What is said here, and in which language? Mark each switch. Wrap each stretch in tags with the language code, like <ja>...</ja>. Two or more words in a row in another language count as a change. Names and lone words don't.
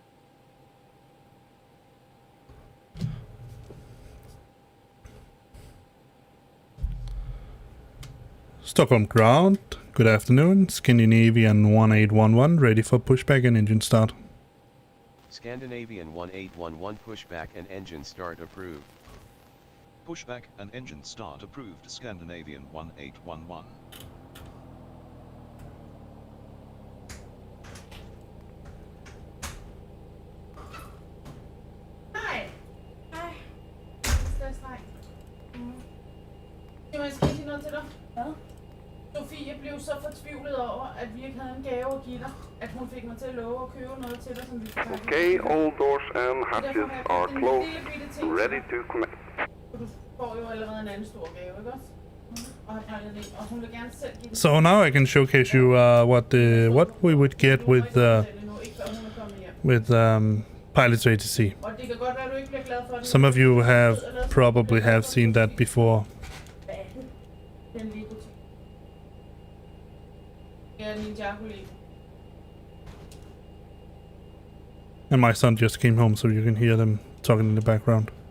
<en>Stockholm ground. Good afternoon. Scandinavian 1811 ready for pushback and engine start. Scandinavian 1811 pushback and engine start approved. Pushback and engine start approved. Scandinavian 1811.</en> <da>Hej. Hej. Hej. Skal jeg sige noget til dig? Hvad? Sofie blev så fortvivlet over, at vi ikke havde en gave at give dig, at hun fik mig til at love at købe noget til dig, som vi skulle tage.</da> <en>Okay, all doors and hatches are closed, ready to connect.</en> <da>Du får jo allerede en anden stor gave, ikke også? Og har pakket det, og hun vil gerne selv give det.</da> <en>So now I can showcase you what we would get with Pilots ATC.</en> <da>Og det kan godt være, du ikke bliver glad for det.</da> <en>Some of you have probably have seen that before.</en> <da>Den Lego ting. Ja, Ninjago Lego.</da> <en>And my son just came home, so you can hear them talking in the background.</en>